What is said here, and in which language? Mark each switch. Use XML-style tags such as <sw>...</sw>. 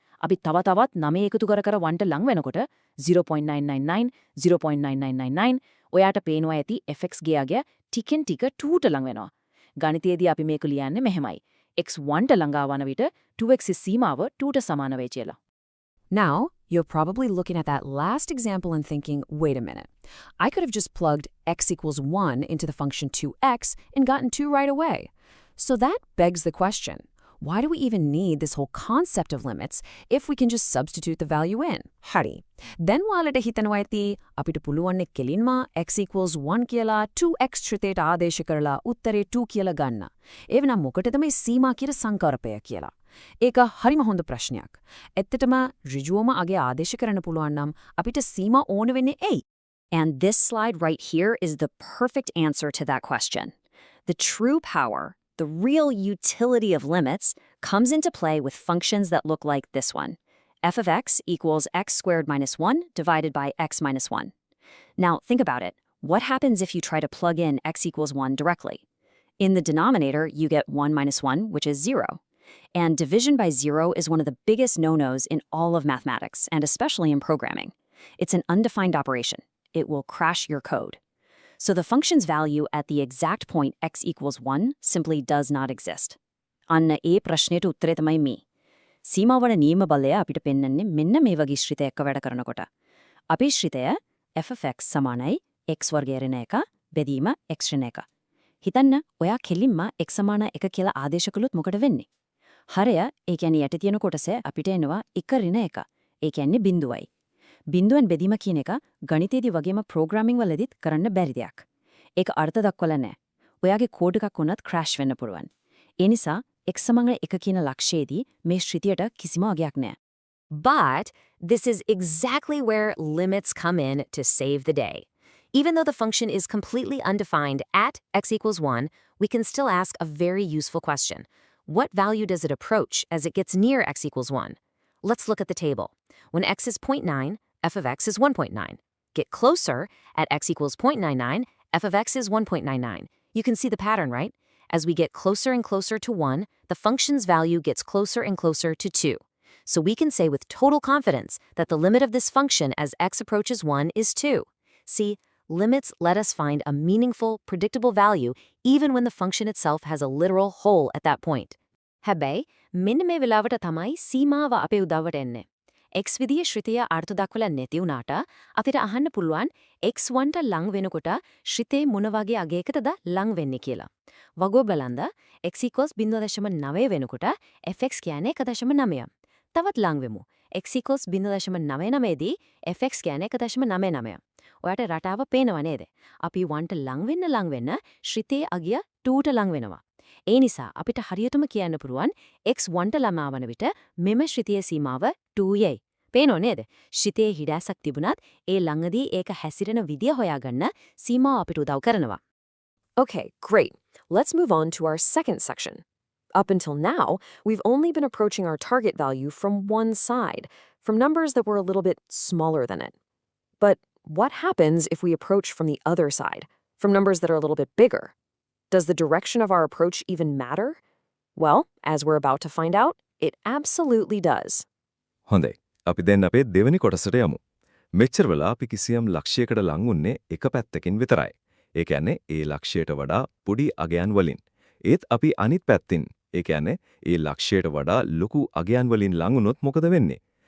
<si>අපි තවත් 9 එකතු කර 1ට ලං වෙනකොට 0.999 0.9999 ඔයාට පේනවා ඇති fx ගේ අගය ටිකෙන් ටික 2ට ලං වෙනවා. ගණිතයේදී අපි මේක ලියන්නේ මෙහෙමයි. x 1ට ළඟා වන විට 2x සීමාව 2ට සමාන වෙයි කියලා.</si> <en>Now, You're probably looking at that last example and thinking, wait a minute. I could have just plugged x equals 1 into the function 2x and gotten 2 right away. So that begs the question, why do we even need this whole concept of limits if we can just substitute the value in?</en> <si>Hari. Then walata හිතනවා ඇති අපිට පුළුවන් කෙලින්ම x equals 1 කියලා 2x ශ්‍රිතයට ආදේශ කරලා උත්තරේ 2 කියලා ගන්න. එවනම් මොකටද මේ සීමා කියන සංකල්පය කියලා? ඒක හරිම හොඳ ප්‍රශ්නයක්. ඇත්තටම ඍජුවම අගේ ආදේශ කරන්න පුළුවන් නම් අපිට සීමා ඕන වෙන්නේ ඇයි?</si> <en>And this slide right here is the perfect answer to that question. The true power, the real utility of limits, comes into play with functions that look like this one. F of x equals x squared minus 1 divided by x minus 1. Now, think about it. What happens if you try to plug in x equals 1 directly? In the denominator, you get 1 minus 1, which is 0. And division by 0 is one of the biggest no-nos in all of mathematics, and especially in programming. It's an undefined operation. It will crash your code. So the function's value at the exact point x equals 1 simply does not exist.</en> <si>අන්න ඒ ප්‍රශ්නෙට උත්තරේ තමයි මේ. සීමාවල නියම බලය අපිට පෙන්වන්නේ මෙන්න මේ වගේ ශ්‍රිතයක වැඩ කරනකොට. අපේ ශ්‍රිතය f of x සමානයි x වර්ගය ඍණ 1 බෙදීම x ඍණ 1. හිතන්න ඔයා කෙලින්ම x සමාන 1 කියලා ආදේශ කළොත් මොකද වෙන්නේ? හරය ඒ කියන්නේ යට තියෙන කොටස අපිට එනවා 1 ඍණ 1. ඒ කියන්නේ බිඳුවයි. බිඳුවෙන් බෙදීම කියන එක ගණිතයේදී වගේම ප්‍රෝග්‍රෑමින් වලදීත් කරන්න බැරි දෙයක්. ඒක අර්ථ දක්වලා නැහැ. ඔයාගේ කෝඩ් එකක් වුණත් ක්‍රෑෂ් වෙන්න පුළුවන්. ඒ නිසා x සමාන 1 කියන ලක්ෂයේදී මේ ශ්‍රිතියට කිසිම අගයක් නැහැ.</si> <en>But this is exactly where limits come in to save the day. Even though the function is completely undefined at x equals 1, we can still ask a very useful question. What value does it approach as it gets near x equals 1? Let's look at the table. When x is 0.9, f of x is 1.9. Get closer, at x equals 0.99, f of x is 1.99. You can see the pattern, right? As we get closer and closer to 1, the function's value gets closer and closer to 2. So we can say with total confidence that the limit of this function as x approaches 1 is 2. See, limits let us find a meaningful, predictable value even when the function itself has a literal hole at that point.</en> <si>හැබැයි මෙන්න මේ වෙලාවට තමයි සීමාව අපේ උදව්වට එන්නේ. x විදියේ ශ්‍රිතය අර්ථ දක්වලා නැති වුණාට අපිට අහන්න පුළුවන් x1ට ලං වෙනකොට ශ්‍රිතේ මොන වගේ අගයකටද ලං වෙන්නේ කියලා. වගෝ බලන්න x equals 0.9 වෙනකොට fx කියන්නේ 1.9. තවත් ලං වෙමු. x equals 0.99 දී fx කියන්නේ 1.99. ඔයාට රටාව පේනව නේද? අපි 1ට ලං වෙන්න ශ්‍රිතේ අගය 2ට ලං වෙනවා. ඒ නිසා අපිට හරියටම කියන්න පුළුවන් x1ට ළමා වන විට මෙම ශ්‍රිතයේ සීමාව 2යයි. පේනෝ නේද? ශ්‍රිතයේ හිඩැසක් තිබුණත් ඒ ළඟදී ඒක හැසිරෙන විදිය හොයාගන්න සීමාව අපිට උදව් කරනවා.</si> <en>Okay, great. Let's move on to our second section. Up until now, we've only been approaching our target value from one side, from numbers that were a little bit smaller than it. But what happens if we approach from the other side, from numbers that are a little bit bigger? Does the direction of our approach even matter? Well, as we're about to find out, it absolutely does.</en> <si>හොඳයි. අපි දැන් අපේ දෙවෙනි කොටසට යමු. මෙච්චර වෙලා අපි කිසියම් ලක්ෂයකට ලං වුන්නේ එක පැත්තකින් විතරයි. ඒ කියන්නේ ඒ ලක්ෂයට වඩා පොඩි අගයන් වලින්. ඒත් අපි අනිත් පැත්තෙන්, ඒ කියන්නේ ඒ ලක්ෂයට වඩා ලොකු අගයන් වලින් ලං වුණොත් මොකද වෙන්නේ?</si>